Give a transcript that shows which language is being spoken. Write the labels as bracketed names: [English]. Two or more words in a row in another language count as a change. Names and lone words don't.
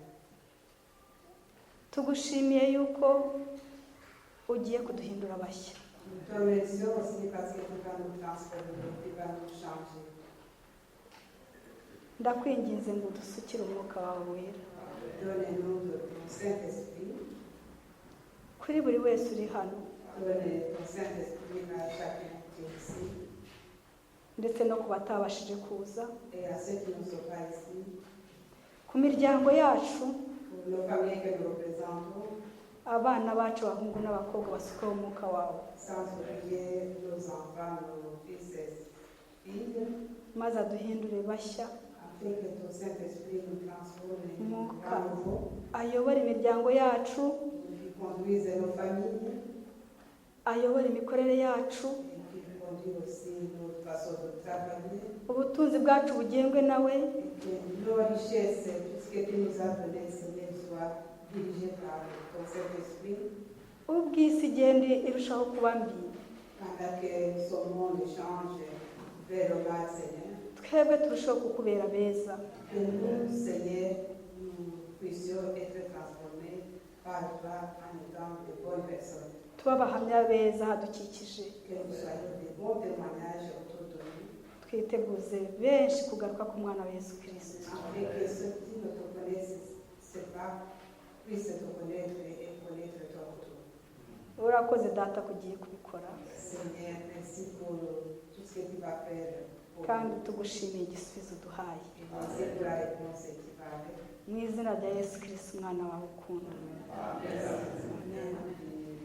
[Kinyarwanda] tugushimiye yuko ugiye kuduhindura bashya. [French] Nous te remercions aussi parce que tu vas nous transformer, tu vas nous changer. [Kinyarwanda] ndakwinginze ngo udusukire umwuka wawe wera [French] Donne-nous de ton Saint-Esprit. [Kinyarwanda] kuri buri wese uri hano [French] Donne ton Saint-Esprit à chacun qui est ici [Kinyarwanda] ndetse no ku batabashije kuza [French] et à ceux qui ne sont pas ici. [Kinyarwanda] ku miryango yacu [French] Pour nos familles que nous représentons, [Kinyarwanda] abana bacu abahungu n'abakobwa basukaho umwuka wawe [French] sans oublier nos enfants, nos fils et filles, [Kinyarwanda] maze aduhindure bashya [French] afin que ton Saint-Esprit nous transforme et nous [Kinyarwanda] umwuka [French] rend nouveau, [Kinyarwanda] ayobora imiryango yacu [French] qui conduise nos familles [Kinyarwanda] ayobora imikorere yacu [French] et qui conduit aussi notre façon de travailler. [Kinyarwanda] ubutunzi bwacu bugengwe nawe [French] Et que nos richesses, tout ce que tu nous as donné, Seigneur, soit dirigé par ton Saint-Esprit, [Kinyarwanda] ubw'isi igenda irushaho kuba mbi [French] pendant que ce monde change vers le mal, Seigneur. [Kinyarwanda] twebwe turushaho kukubera beza [French] Que nous, Seigneur, nous puissions être transformés par toi en étant de bonnes personnes. [Kinyarwanda] tuba abahamya beza hadukikije [French] Que nous soyons de bons témoignages autour de nous, [Kinyarwanda] twiteguze benshi kugaruka ku mwana wa yesu kirisito [French] afin que ceux qui ne te connaissent pas puissent te connaître et connaître ton retour. [Kinyarwanda] urakoze data kugiye kubikora [French] Seigneur, merci pour tout ce que tu vas faire pour [Kinyarwanda] kandi [French] nous. [Kinyarwanda] tugushimiye igisubizo uduhaye [French] Et merci pour la réponse qui va avec. [Kinyarwanda] mu izina rya yesu kirisito umwana wawe ukunda Amen.